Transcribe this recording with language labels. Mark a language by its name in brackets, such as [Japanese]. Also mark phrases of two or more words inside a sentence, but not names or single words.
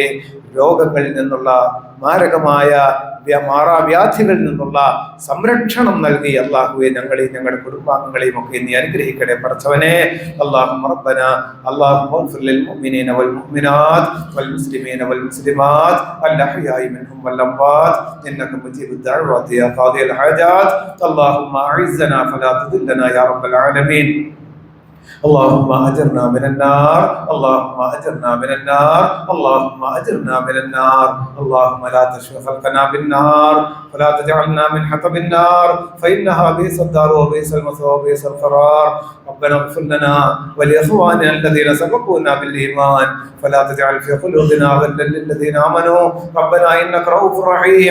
[Malayalam] രോഗങ്ങളിൽ നിന്നുള്ള മാരകമായ മാറാവ്യാധികളിൽ നിന്നുള്ള സംരക്ഷണം നൽകി അള്ളാഹുവെ ഞങ്ങളെയും ഞങ്ങളുടെ കുടുംബാംഗങ്ങളെയും ഒക്കെ നീ അനുഗ്രഹിക്കണേ പടച്ചവനെ. [Arabic] اللهم ربنا اللهم اغفر للمؤمنين والمؤمنات والمسلمين والمسلمات الأحياء منهم والأموات إنك مجيب الدعوات يا قاضي الحاجات. اللهم أعزنا فلا تذلنا يا رب العالمين. اللهم أجرنا من النار، اللهم أجرنا من النار، اللهم أجرنا من النار. اللهم لا تشغل خلقنا بالنار ولا تجعلنا من حطب النار فإنها بئس الدار وبئس المثوى وبئس القرار. ربنا اغفر لنا ولإخواننا الذين سبقونا بالإيمان فلا تجعل في قلوبنا غلا للذين آمنوا ربنا إنك رؤوف رحيم.